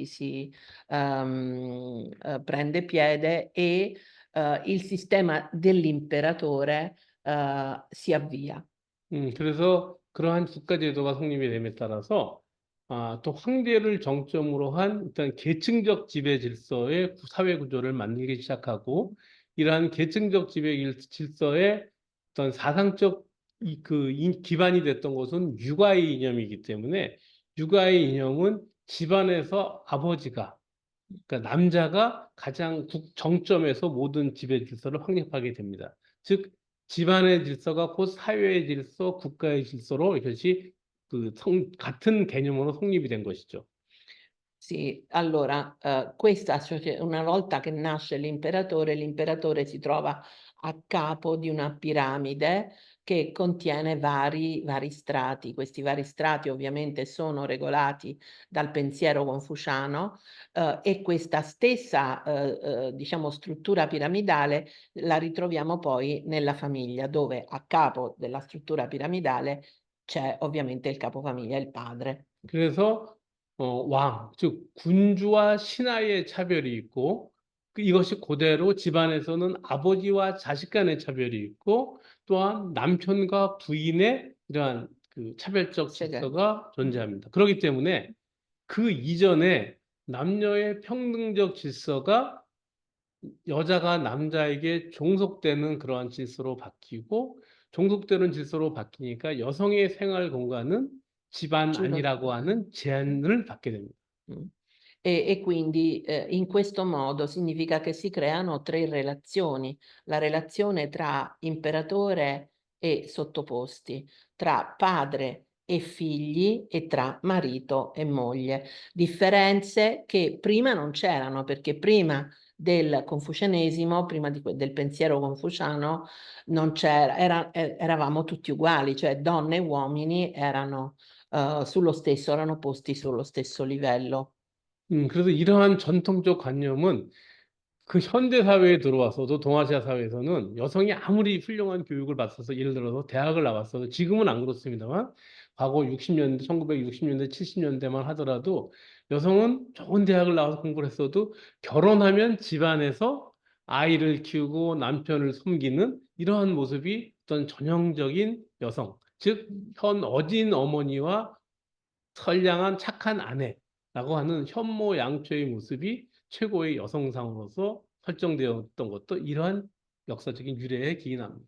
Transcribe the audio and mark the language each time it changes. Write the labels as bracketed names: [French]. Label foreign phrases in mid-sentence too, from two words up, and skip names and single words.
[Italian] Prende piede e il sistema dell'imperatore si avvia. [Korean] 그래서 그러한 국가제도가 성립이 됨에 따라서 또 황제를 정점으로 한 일단 계층적 지배 질서의 사회 구조를 만들기 시작하고 이러한 계층적 지배 질서의 어떤 사상적 기반이 됐던 것은 육아의 이념이기 때문에 육아의 이념은 집안에서 아버지가 그러니까 남자가 가장 정점에서 모든 지배 질서를 확립하게 됩니다. 즉 집안의 질서가 곧 사회의 질서, 국가의 질서로 이것이 같은 개념으로 성립이 된 것이죠. [Italian] Sì, allora, una volta che nasce l'imperatore si trova a capo di una piramide che contiene vari strati. Questi vari strati ovviamente sono regolati dal pensiero confuciano e questa stessa, diciamo, struttura piramidale la ritroviamo poi nella famiglia, dove a capo della struttura piramidale c'è ovviamente il capofamiglia, il padre. [Korean] 그래서 즉 군주와 신하의 차별이 있고 이것이 그대로 집안에서는 아버지와 자식 간의 차별이 있고 또한 남편과 부인의 이러한 그 차별적 질서가 존재합니다. 그렇기 때문에 그 이전에 남녀의 평등적 질서가 여자가 남자에게 종속되는 그러한 질서로 바뀌고 종속되는 질서로 바뀌니까 여성의 생활 공간은 집안 안이라고 하는 제한을 받게 됩니다. [Italian] E quindi in questo modo significa che si creano tre relazioni, la relazione tra imperatore e sottoposti, tra padre e figli e tra marito e moglie. Differenze che prima non c'erano, perché prima del confucianesimo, prima del pensiero confuciano, non c'era, eravamo tutti uguali, cioè donne e uomini erano erano posti sullo stesso livello. [Korean] 그래서 이러한 전통적 관념은 그 현대 사회에 들어와서도 동아시아 사회에서는 여성이 아무리 훌륭한 교육을 받아서 예를 들어서 대학을 나왔어도 지금은 안 그렇습니다만 과거 60년대, 1960년대, 70년대만 하더라도 여성은 좋은 대학을 나와서 공부를 했어도 결혼하면 집안에서 아이를 키우고 남편을 섬기는 이러한 모습이 어떤 전형적인 여성, 즉, 현 어진 어머니와 선량한 착한 아내라고 하는 현모양처의 모습이 최고의 여성상으로서 설정되었던 것도 이러한 역사적인 유래에 기인합니다.